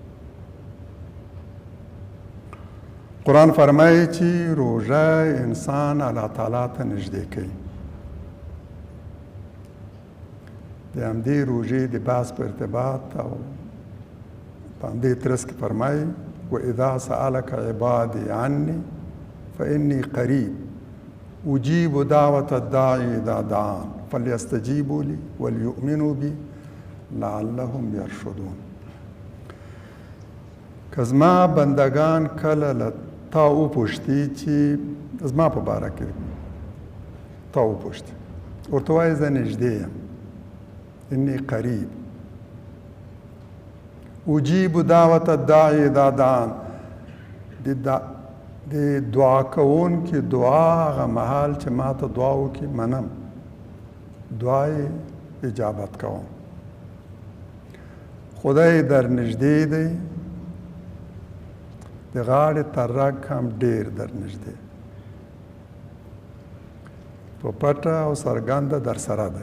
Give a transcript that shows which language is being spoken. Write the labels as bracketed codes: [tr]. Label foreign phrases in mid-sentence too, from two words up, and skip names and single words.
[ps] قرآن فرمایي چې روژه انسان الله تعالی ته نږدې کوي. د همدې روژې د بحث په ارتباط او په همدې ترڅ کې فرمایي [ar] واذا سألك عبادي عني فإني قریب اجیب دعوة الداعی اذا دعان فلیستجیبوا لی وليؤمنوا بی لعلهم یرشدون. [ps] که زما بندگان کله له تا وپوښتي چې زما په باره کې تا وپوښتي، ورته وایي زه نږدې یم، [ar] انی قریب اجیب دعوة الداعی اذا دعان. [ps] د دعا کوونکي دعا هغه مهال چې ما ته دعا وکړي منم، دعا یې اجابت کوم. خدای در نږدې دی، د غاړې تر رګ هم ډېر در نږدې، په پټه او څرګنده در سره دی.